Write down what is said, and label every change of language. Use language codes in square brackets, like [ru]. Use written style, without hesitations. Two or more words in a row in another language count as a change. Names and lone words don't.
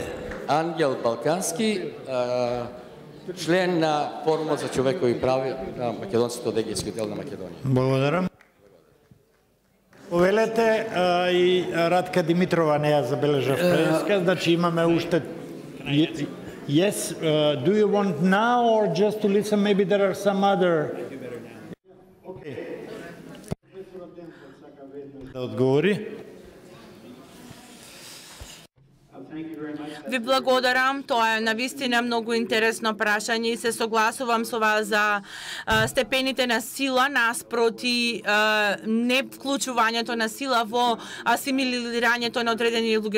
[mk] Ангел Балкански, член на Форумот за човекови прави на македонците од Егејскиот дел на Македонија. Благодарам. Повелете, и Радка Димитрова не ја забележав преска, значи имаме уште... [en] Yes, do you want now or just to listen? Maybe there are some other... [mk] Okay. Да одговори. Ви благодарам, тоа е навистина многу интересно прашање и се согласувам со вас за степените на сила наспроти не вклучувањето на сила во асимилирањето на одредени луѓе.